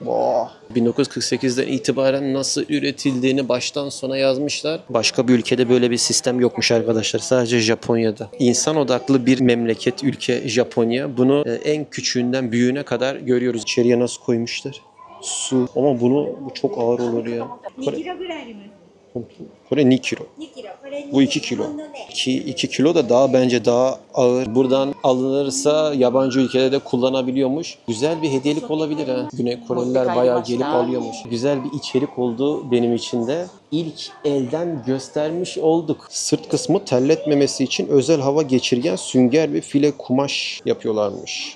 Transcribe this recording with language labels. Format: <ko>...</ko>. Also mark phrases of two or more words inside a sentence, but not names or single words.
<tr>1948'den itibaren nasıl üretildiğini baştan sona yazmışlar. Başka bir ülkede böyle bir sistem yokmuş arkadaşlar. Sadece Japonya'da. İnsan odaklı bir memleket, ülke Japonya. Bunu en küçüğünden büyüğüne kadar görüyoruz. İçeriye nasıl koymuşlar. Su. Ama bu çok ağır olur ya.</tr> <ja>2 キロぐらいあります。これ2 kilo. 2キロ。これに</ja> <tr>Bu 2 kilo.</tr> <ja>日本のね</ja> <tr>2 kilo da daha bence daha ağır. Buradan alınırsa yabancı ülkelerde kullanabiliyormuş. Güzel bir hediyelik olabilir ha. Güney Koreliler bayağı gelip alıyormuş. Güzel bir içerik oldu benim için de. İlk elden göstermiş olduk. Sırt kısmı terletmemesi için özel hava geçirgen sünger ve file kumaş yapıyorlarmış.</tr>